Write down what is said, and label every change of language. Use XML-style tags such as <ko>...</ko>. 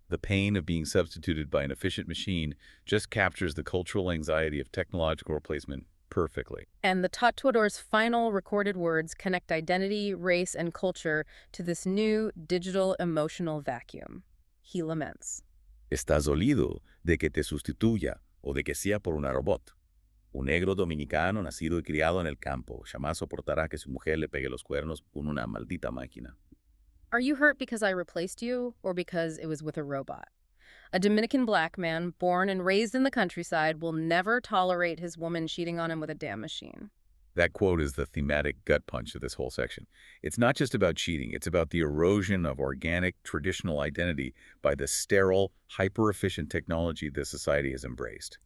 <en>The pain of being substituted by an efficient machine just captures the cultural anxiety of technological replacement perfectly. And the tattooer's final recorded words connect identity, race, and culture to this new digital emotional vacuum. He laments.</en> <es>Estás dolido de que te sustituya o de que sea por una robot. Un negro dominicano nacido y criado en el campo jamás soportará que su mujer le pegue los cuernos con una maldita máquina.</es> <en>Are you hurt because I replaced you, or because it was with a robot? A Dominican black man, born and raised in the countryside, will never tolerate his woman cheating on him with a damn machine. That quote is the thematic gut punch of this whole section. It's not just about cheating, it's about the erosion of organic, traditional identity by the sterile, hyper-efficient technology this society has embraced.</en>